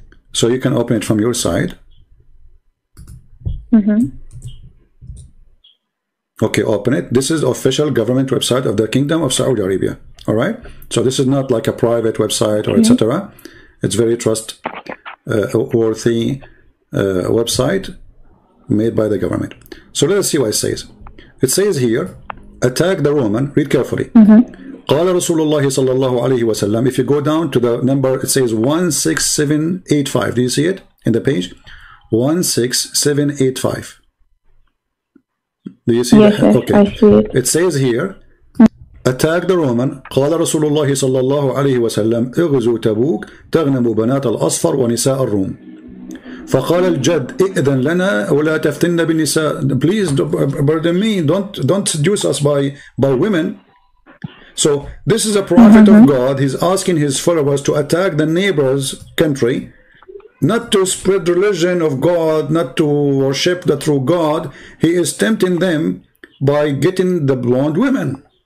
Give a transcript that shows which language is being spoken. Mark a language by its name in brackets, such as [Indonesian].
[English] So you can open it from your side. Okay, open it. This is the official government website of the Kingdom of Saudi Arabia. All right. So this is not like a private website or etc. It's very trustworthy website made by the government. So let us see what it says. It says here, attack the Roman. Read carefully. [Arabic] قال رسول الله صلى الله عليه وسلم. [English] If you go down to the number, it says 16785. Do you see it in the page? 16785. Do you see yes, that? yes, Okay. I see it. It says here, attack the Roman. [Arabic] قال رسول الله صلى الله عليه وسلم اغزوا تبوك تغنموا بنات الأصفر ونساء الروم. فقال الجد ائذن لنا ولا تفتن بالنساء. [English] Please, pardon me, don't seduce us by women. So this is a prophet of God. He's asking his followers to attack the neighbor's country, not to spread religion of God, not to worship the true God. He is tempting them by getting the blonde women.